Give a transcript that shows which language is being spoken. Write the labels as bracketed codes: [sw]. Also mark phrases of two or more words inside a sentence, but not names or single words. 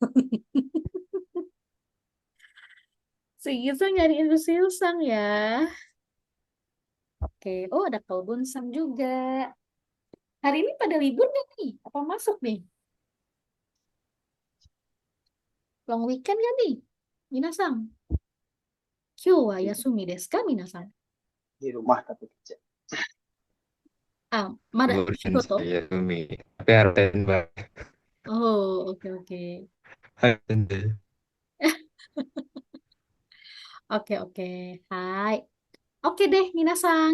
[id] Si Gisel nyariin Silsang ya. Oke. Oh, ada Kalbunsang juga. Hari ini pada libur nggak nih? Apa masuk nih? Long weekend kan nih? [ja] 皆さん。今日は休みですか, Minasang? [id] Di rumah tapi kerja. [ja] Ah, mada [id] Bukan [ja] shigoto? [id] saya Umi, tapi harus standby. Oh, oke, oke. Harus standby. Oke, oke. Hai. Oke deh, Minasang.